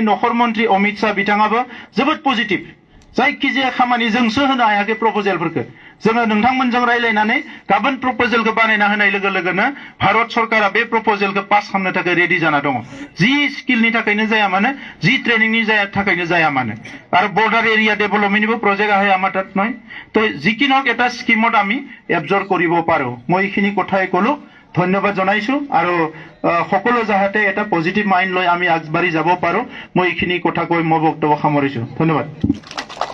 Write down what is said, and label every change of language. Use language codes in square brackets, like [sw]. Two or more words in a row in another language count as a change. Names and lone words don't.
[brx] नखर मन्त्रि अमित शाह बिथाङाबो जोबोद पजिटिभ जायखिजाया खामानि जोंसो होनो हायाखै प्रप'जेलफोरखौ जोङो नोंथांमोनजों रायलायनानै गाबोन प्रप'जेलखौ बानायना होनाय लोगोनो भारत सरकारा बे प्रप'जेलखौ पास खालामनो थाखाय रेडि जाना दङ जि स्किलनि थाखायनो जाया मानो जि ट्रेनिंनि थाखायनो जाया मानो आरो बर्डार एरिया डेभेलपमेन्टनिबो प्रजेक्ट [as] आহে আমাৰ তাত নহয় তো যিকিনক এটা স্কিমত আমি এবজৰ্ব কৰিব পাৰো মই এইখিনি কথাই ক'লো ধন্যবাদ জনাইছো আৰু সকলো যাহাতে এটা [en] positive mind [as] লৈ আমি আগবাঢ়ি যাব পাৰো মই এইখিনি কথা কৈ মই বক্তব্য সামৰিছো ধন্যবাদ